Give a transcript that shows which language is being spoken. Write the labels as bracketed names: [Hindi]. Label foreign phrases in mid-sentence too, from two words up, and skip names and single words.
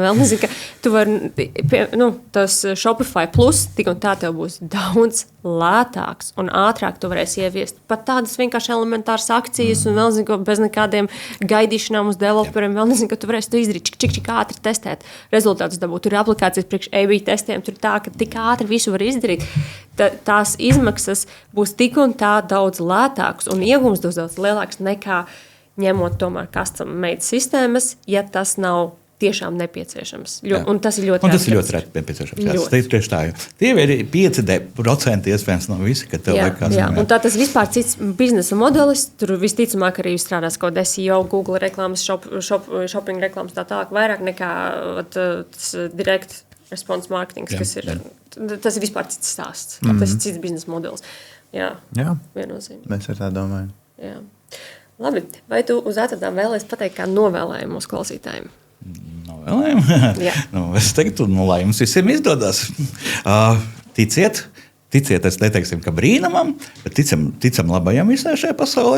[Latvian] Vēl nezinu, ka tu vari, tas Shopify plus, tik un tā tev būs daudz lētāks un ātrāk tu varēsi ieviest pat tādas vienkārši elementāras akcijas un vēl nezinu, bez nekādiem gaidīšanām uz developeriem. Vēl nezinu, ka tu varēsi to izdarīt, cik ātri testēt rezultātus dabūt. Tur ir aplikācijas priekš AB testiem, tur tā, ka tik ātri visu var izdarīt. Tās izmaksas būs tik un tā daudz lētāks un iegums daudz lielāks nekā ņemot tomēr [English] custom made [Latvian] sistēmas, ja tas nav tiešām nepieciešams. Un tas ir ļoti reti. Tas ir ļoti reti nepieciešams. Tas ir tieši tā. Tie ir 5% iespējams no visi, ka tev vajag [English] custom made. [Latvian] Un tā tas vispār cits biznesa modelis. Tur visticamāk arī strādās kaut kāda SEO, Google reklāmas, shopping reklāmas tā tālāk vairāk nekā tas [English] direct response marketing, [Latvian] kas ir. Tas ir vispār cits stāsts. Tas ir cits biznesa modelis. Jā. Viennozīmīgi. Mēs ar tā domājam. Jā. Labi. Vai tu uz ātradām vēlies pateikt kā novēlējumu mūsu klausītājiem? Novēlējumu? Es teiktu, lai jums visiem izdodas. Ticiet, es neteiksim, ka brīnumam, bet ticam labajam visā šajā pasaulē.